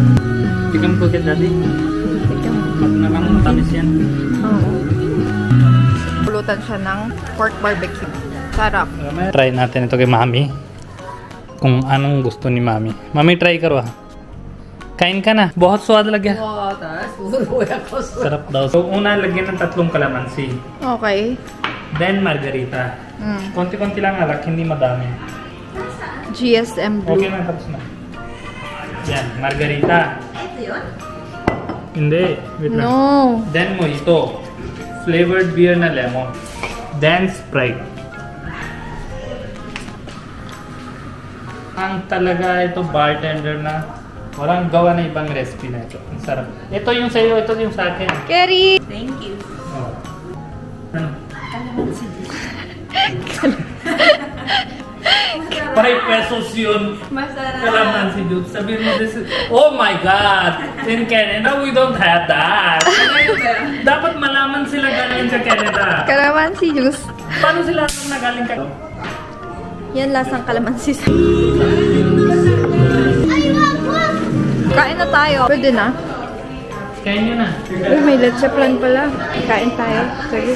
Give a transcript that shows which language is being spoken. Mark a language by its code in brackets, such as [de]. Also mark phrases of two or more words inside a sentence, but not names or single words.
[tl] Tigam ko kay daddy. Tingnan mo. Pag nakang matamis yan. Oo. Pulutan siya ng pork barbecue. Sarap. Try natin ito kay mami. Kung anong gusto ni mami. Mami, try karo ha. Kain ka na. [pa] Bahut swad lagya. [tl] Sarap daw. So, una lagyan ng 3 kalamansi. [en] Okay. Then, margarita. [tl] Konti-konti lang alak, hindi madami. GSM Blue. Okay na, tapos na. Yan, margarita. Ito yun? Hindi. Wait lang. [en] No. Then, mojito. Flavored beer na lemon. Then, Sprite. [tl] Ang talaga ito, bartender na walang gawa na ibang recipe na ito. Ang sarap. Ito yung sa'yo, ito yung sa akin. Kerry! [en] Thank you. [tl] Oh. Ano? 5 pesos yun. Masarap. Kalamansi juice. Sabihin mo this. [en] Oh my God! In Canada, we don't have that. [tl] Dapat malaman sila galing sa Canada. Kalamansi juice. Paano sila nagaling ka? Yan lasang kalamansi. Kain na tayo. Pwede na. Kain nyo na. Uy, may leche plan pala. Kain tayo. Sige.